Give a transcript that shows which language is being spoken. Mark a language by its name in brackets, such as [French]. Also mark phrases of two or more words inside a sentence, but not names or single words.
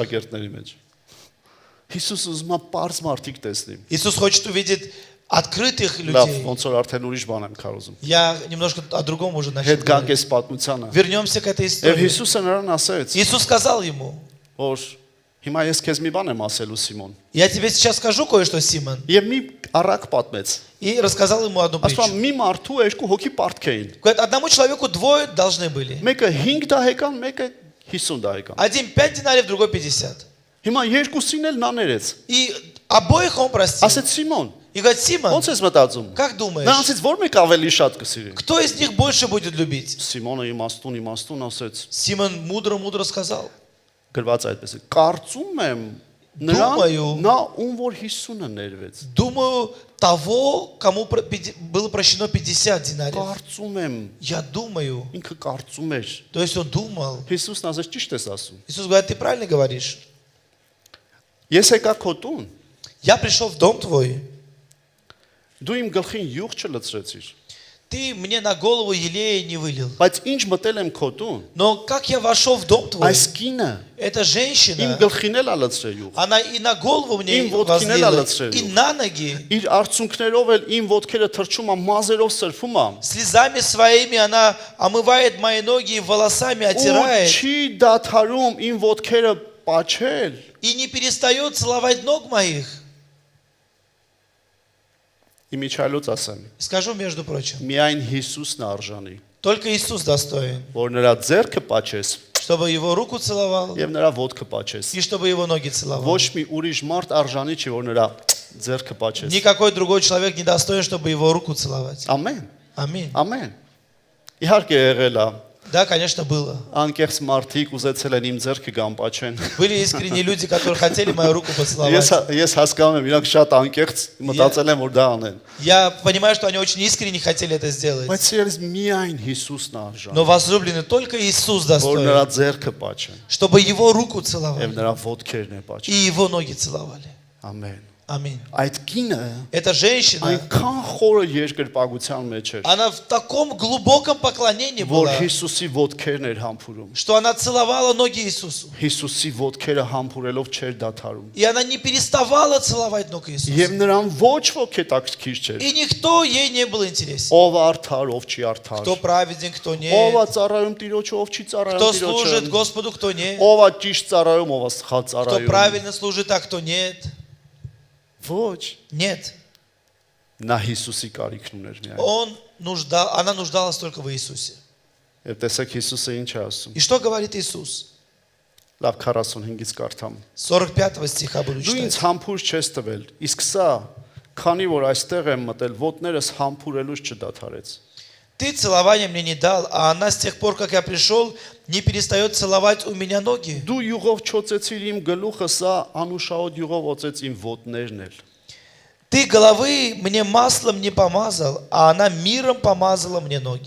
[Armenian] Շագերտների մեջ։ Հիսուս ուզում է པարզ մարդիկ տեսնի։ [Russian] Иисус хочет увидеть открытых [Armenian] Լավ, [Russian] людей. [Armenian] ոնց որ արդեն ուրիշ бан եմ կարոզում։ [Russian] Я немножко о другом уже начал [Armenian] Հետ գանք [Russian] говорить. [Armenian] էս պատմությանը։ [Russian] Вернемся к этой [Armenian] Եվ [Russian] истории. [Armenian] Հիսուսը նրան ասեց, [Russian] Иисус сказал ему: [Armenian] որ հիմա ես քեզ մի բան եմ ասելու Սիմոն։ [Russian] я тебе сейчас скажу кое-что, Симон. [Armenian] Եվ մի առակ պատմեց։ [Russian] И рассказал ему одну [Armenian] Ասում [Russian] притчу. [Armenian] մի մարդու երկու հոգի պարտք էին։ [Russian] Говорит, одному человеку двое должны были. [Armenian] Մեկը 5 դահեկան, мեկը 50 дահեկան։ [Russian] Один 5 динариев, другой 50. [Armenian] Հիմա երկուսին էլ նա ներեց։ [Russian] И обоих он простил. [Armenian] Ասեց Սիմոն, [Russian] И говорит: Симон, [Armenian] ո՞նց ես մտածում։ [Russian] как думаешь, [Armenian] Նրանցից ո՞ր մեկը ավելի շատ կսիրի։ [Russian] кто из них больше будет любить? [Armenian] Սիմոնը իմաստուն ասեց, [Russian] Симон мудро сказал: [Armenian] գրված այդպես է։ Կարծում եմ [Russian] Думаю. [Armenian] նա ում որ 50-ը ներվեց։ [Russian] думаю, того, кому было прощено 50 динариев. [Armenian] Կարծում եմ, [Russian] Я думаю. [Armenian] ինքը կարծում էր։ [Russian] То есть он думал. [Armenian] Հիսուսն ասեց ճիշտ ես ասում։ [Russian] Иисус говорит: ты правильно говоришь. [Armenian] Ես եկա քո տուն, [Russian] Я пришел в дом твой. [Armenian] դու իմ գլխին յուղ չլցրեցիր։ [Russian] Ты мне на голову елея не вылил. [Armenian] Բայց ինչ մտել եմ քո տուն, [Russian] Но как я вошел в дом твой, [Armenian] այս կինը [Russian] эта [Armenian] իմ [Russian] женщина, [Armenian] գլխին էլ ալցրել յուղ։ [Russian] она и на голову мне [Armenian] Им ոտքին էլ [Russian] возлила, [Armenian] ալացրել [Russian] и [Armenian] յուղ։ [Russian] на ноги. [Armenian] Իր արցունքներով էլ իմ ոտքերը թրջում է, մազերով սրբում է։ [Russian] Слезами своими она омывает мои ноги и волосами [Armenian] Ու [Russian] оттирает. [Armenian] չի դադարում իմ ոտքերը պաչել։ [Russian] И не перестает целовать ног моих. [Armenian] Իմիջայլոց ասեմ, [Russian] Скажу, между прочим, [Armenian] միայն Հիսուսն է արժանի, [Russian] только Иисус достоин, [Armenian] որ նրա ձեռքը պաչես [Russian] чтобы его руку целовал [Armenian] եւ նրա ոտքը պաչես։ [Russian] и чтобы его ноги целовал. [Armenian] Ոչ մի ուրիշ մարդ արժանի չի, որ նրա ձեռքը պաչես։ [Russian] Никакой другой человек не достоин, чтобы его руку целовать. [Armenian] Ամեն։ [Russian] Аминь. [Armenian] Ամեն։ Իհարկե եղել է, [Russian] Да, конечно, было. [Armenian] անկեղծ մարդիկ ուզեցել են իմ ձեռքը գամ պաչեն։ [Russian] Были искренние люди, которые хотели мою руку поцеловать. [Armenian] Ես հասկանում եմ, իրանք շատ անկեղծ մտածել են, որ դա անեն։ [Russian] Я понимаю, что они очень искренне хотели это сделать. [Armenian] Բայց ես միայն Հիսուսն է արժանի, [Russian] Но возлюбленный только Иисус [Armenian] որ նրա [Russian] достоин, [Armenian] ձեռքը պաչեն [Russian] чтобы его руку [Armenian] եւ [Russian] целовали [Armenian] նրա ոտքերն է [Russian] и [Armenian] պաչեն։ [Russian] его ноги целовали. [Armenian] Ամեն։ [Russian] Аминь. [Armenian] Այդ կինը [Russian] Эта женщина, [Armenian] այնքան խորը երկրպագության մեջ էր, [Russian] она в таком глубоком поклонении [Armenian] որ [Russian] была, [Armenian] Հիսուսի ոտքերն էր համբուրում։ [Russian] что она целовала ноги Иисусу. [Armenian] Հիսուսի ոտքերը համբուրելով չէր դադարում։ [Russian] И она не переставала целовать ноги [Armenian] Եվ [Russian] Иисуса. [Armenian] նրան ոչ ոք հետաքրքիր չէր։ [Russian] И никто ей не был интересен. [Armenian] Ով արդար, ով չի արդար։ [Russian] Кто праведен, кто [Armenian] Ով [Russian] нет. [Armenian] է ծառայում Տիրոջը, ով չի ծառայում [Russian] Кто служит [Armenian] Տիրոջը։ [Russian] Господу, кто нет. [Armenian] Ով է ճիշտ ծառայում, ով է սխալ [Russian] Кто [Armenian] ծառայում։ [Russian] правильно служит, а кто нет. [Armenian] Ոչ։ [Russian] Нет. [Armenian] Նա Հիսուսի կարիքն ուներ միայն։ [Russian] Она нуждалась только в Иисусе. [Armenian] Եվ տեսեք Հիսուսը ինչ է ասում։ [Russian] И что говорит Иисус? [Armenian] Լավ 45-ից կարդամ։ [Russian] 45 стиха буду [Armenian] Դու ինձ [Russian] читать. [Armenian] համբույր չես տվել, իսկ սա, քանի որ այստեղ եմ մտել, ոտներս համբուրելուց չդադարեց։ [Russian] Ты целования мне не дал, а она с тех пор, как я пришел, не перестает целовать у меня ноги. [Armenian] Դու յուղով չոցեցիր իմ գլուխը, սա անուշահոտ յուղով օծեց իմ ոտներն էլ։ [Russian] Ты головы мне маслом не помазал, а она миром помазала мне ноги.